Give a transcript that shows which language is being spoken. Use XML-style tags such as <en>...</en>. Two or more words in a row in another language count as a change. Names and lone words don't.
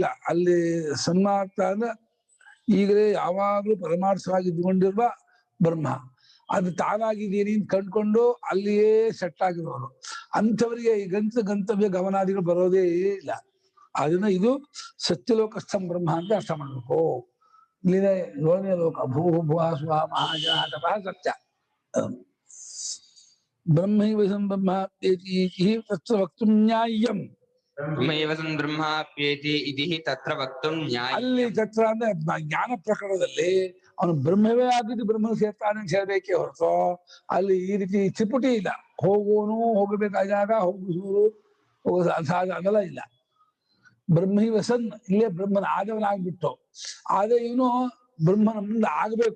<kn>ಅಲ್ಲಿ ಸನ್ಮಾರ್ಥ ಅಂದ್ರೆ ಈಗಲೇ ಯಾವಾಗ್ಲೂ ಪರಮಾರ್ಥವಾಗಿ ಇದ್ಕೊಂಡಿರುವ ಬ್ರಹ್ಮ. ಅದು ತಾನಾಗಿದ್ದೀನಿ ಅಂತ ಕಂಡ್ಕೊಂಡು ಅಲ್ಲಿಯೇ ಸೆಟ್ ಆಗಿರೋರು ಅಂಥವರಿಗೆ ಈ ಗಂತವ್ಯ ಗಮನಾದಿಗಳು ಬರೋದೇ ಇಲ್ಲ. ಅದನ್ನ ಇದು</kn> <sa>ಸತ್ಯಲೋಕಸ್ಥಂ ಬ್ರಹ್ಮ</sa> <kn>ಅಂತ ಅರ್ಥ ಮಾಡ್ಬೇಕು. ಇಲ್ಲಿದೆ 7ನೇ ಲೋಕ ಭೂ ಭುವ ಸ್ವ ಮಹಾಜನ ತಪಃ ಸತ್ಯ.</kn> <sa>ಬ್ರಹ್ಮೈವ ಬ್ರಹ್ಮ ತತ್ರ ವಕ್ತುಂ ನ್ಯಾಯಂ. ಬ್ರಹ್ಮೈವ ಸನ್ ಬ್ರಹ್ಮಾಪ್ಯೇತಿ ಇತಿ ತತ್ರ ವಕ್ತುಂ ನ್ಯಾಯಂ.</sa> <kn>ಅಲ್ಲಿ ತತ್ರ ಅಂದ್ರೆ ಜ್ಞಾನ ಪ್ರಕರಣದಲ್ಲಿ ಅವನು ಬ್ರಹ್ಮವೇ ಆಗಿದ್ದು ಬ್ರಹ್ಮ ಸೇರ್ತಾನೆ ಅಂತ ಹೇಳ್ಬೇಕೇ ಹೊರತು ಅಲ್ಲಿ ಈ ರೀತಿ ತ್ರಿಪುಟಿ ಇಲ್ಲ. ಹೋಗೋನು ಹೋಗಬೇಕಾದಾಗ ಹೋಗುವುದು ಅದೆಲ್ಲ ಇಲ್ಲ.</kn> <sa>ಬ್ರಹ್ಮೈವ ಸನ್</sa> <kn>ಇಲ್ಲೇ ಬ್ರಹ್ಮನ ಆದವನಾಗ್ಬಿಟ್ಟು ಆದ್ರೆ ಇವನು ಬ್ರಹ್ಮನ ಮುಂದೆ ಆಗಬೇಕು.</kn>